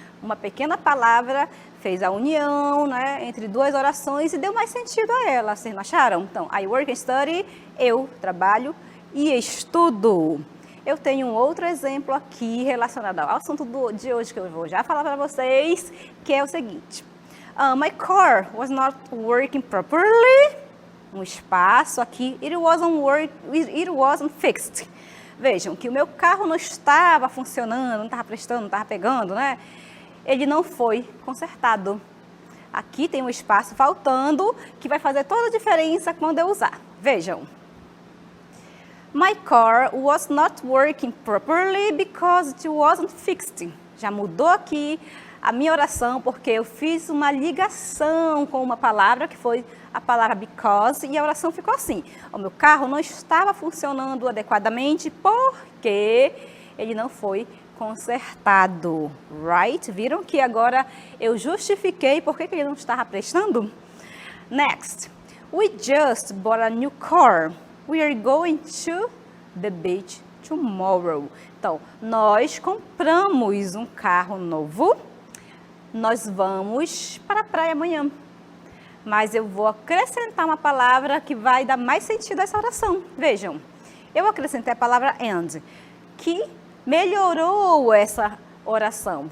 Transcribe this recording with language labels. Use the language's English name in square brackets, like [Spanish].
[Portuguese] Uma pequena palavra fez a união, entre duas orações e deu mais sentido a ela, vocês não acharam? Então, [English] I work and study, [Portuguese] eu trabalho e estudo. Eu tenho um outro exemplo aqui relacionado ao assunto de hoje que eu vou já falar para vocês, que é o seguinte. [English] My car was not working properly. [Portuguese] Um espaço aqui. [English] It wasn't fixed. [Portuguese] Vejam que o meu carro não estava funcionando, não estava prestando, não estava pegando, Ele não foi consertado. Aqui tem um espaço faltando que vai fazer toda a diferença quando eu usar. Vejam. [English] My car was not working properly because it wasn't fixed. [Portuguese] Já mudou aqui a minha oração porque eu fiz uma ligação com uma palavra que foi a palavra because e a oração ficou assim. O meu carro não estava funcionando adequadamente porque ele não foi consertado, right? Viram que agora eu justifiquei por que ele não estava prestando? [English] Next, we just bought a new car. We are going to the beach tomorrow. [Portuguese] Então, nós compramos um carro novo. Nós vamos para a praia amanhã. Mas eu vou acrescentar uma palavra que vai dar mais sentido a essa oração. Vejam, eu acrescentei a palavra and, que melhorou essa oração.